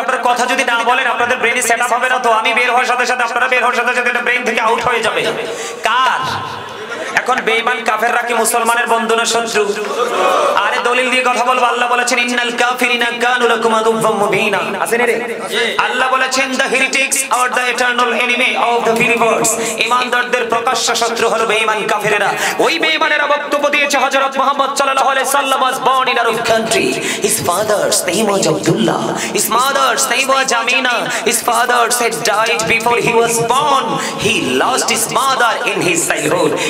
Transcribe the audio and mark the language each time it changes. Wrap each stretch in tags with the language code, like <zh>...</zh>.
<bn>আপনারা কথা যদি না বলেন আপনাদের ব্রেনে সেট আপ হবে না তো। আমি বের হওয়ার সাথে সাথে আপনারা বের হওয়ার সাথে সাথে এটা ব্রেন থেকে আউট হয়ে যাবে। কার? এখন বেঈমান কাফেররা কি মুসলমানের বন্ধু না শত্রু? আরে দলিল দিয়ে কথা বলবো। আল্লাহ বলেছেন</bn> <ar>ইন্নাল কাফিরিনা কানু লাকুম আদুওয়াম মুবিনা।</ar> <bn>আসেন রে। আল্লাহ বলেছেন</bn> <en>the heretics are the eternal enemy of the believers.</en> <bn>ঈমানদারদের প্রকাশ্য শত্রু হলো বেঈমান কাফেররা। ওই বেঈমানেরা বক্তব্য দিয়েছে হযরত মুহাম্মদ সাল্লাল্লাহু আলাইহি সাল্লাম</bn> <en>was born in Arab country. His father's name was Abdullah. His mother's name was Amina. His father had died before he was born. He lost his mother in his childhood.</en>